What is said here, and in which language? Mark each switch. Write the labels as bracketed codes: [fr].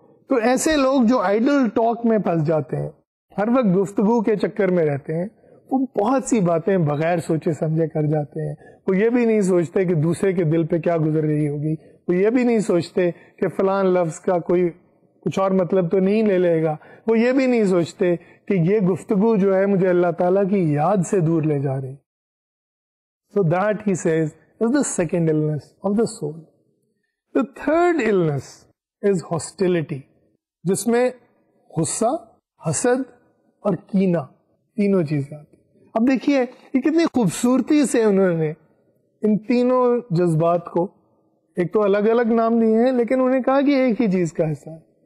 [ur] تو ایسے لوگ جو آئیڈل ٹاک میں پھنس جاتے ہیں، ہر وقت گفتگو کے چکر میں رہتے ہیں، وہ بہت سی باتیں بغیر سوچے سمجھے کر جاتے ہیں. وہ یہ بھی نہیں سوچتے کہ دوسرے کے دل پہ کیا گزر رہی ہوگی، وہ یہ بھی نہیں سوچتے کہ فلان لفظ کا کوئی کچھ اور مطلب تو نہیں لے لے گا، وہ یہ بھی نہیں سوچتے کہ یہ گفتگو جو ہے مجھے اللہ تعالیٰ کی یاد سے دور لے جا رہی. [en] So that he says is the second illness of the soul. The third illness is hostility, [ur] جس میں غصہ، حسد اور کینہ تینوں چیزیں آتی. اب دیکھیے یہ کتنی خوبصورتی سے انہوں نے ان تینوں جذبات کو ایک تو الگ الگ نام دیے ہیں، لیکن انہوں نے کہا کہ ایک ہی چیز کا حصہ ہے.